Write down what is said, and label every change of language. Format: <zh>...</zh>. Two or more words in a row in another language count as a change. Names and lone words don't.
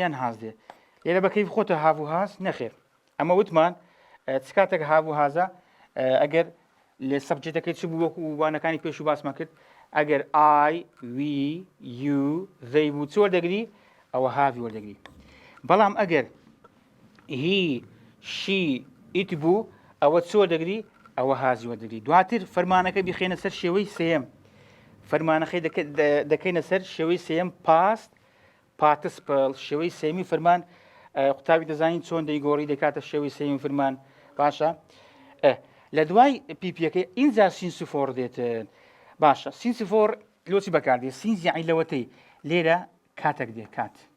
<ckb>یان has دێ لێرە بەکەی خۆتە have و has نەخێر ئەمە وتمان چ کاتێک have و hasە ئەگەر لێ سەبجێکتەکەی چ بوو وەکو وانەکانی پێش و باسمان کرد ئەگەر</ckb> <en>I we you they</en> <ckb>بوو چ وەردەگری ئەوە have وەردەگری بەڵام ئەگەر</ckb> <en>he she it</en> <ckb>بوو ئەوە چ وەردەگری ئەوە هازی وەردەگری دواتر فەرمانەکە بیخێنە سەر شێوەی سێم فەرمانەکەی دەکەینە سەر شێوەی سێم</ckb> <en>past participle</en> <ckb>شێوەی سێمی فەرمان قوتابی دەزانین چۆن دەیگۆڕی دەکاتە شێوەی سێمی فەرمان باشە لە دوای پیپیەکەی ئینجا</ckb> <en>since for</en> <ckb>دێتن باشە</ckb> <en>since for</en> <ckb>لۆچی بەکاردێ سینز یعنی لەوەتەی لێرە کاتێک دێ کات</ckb>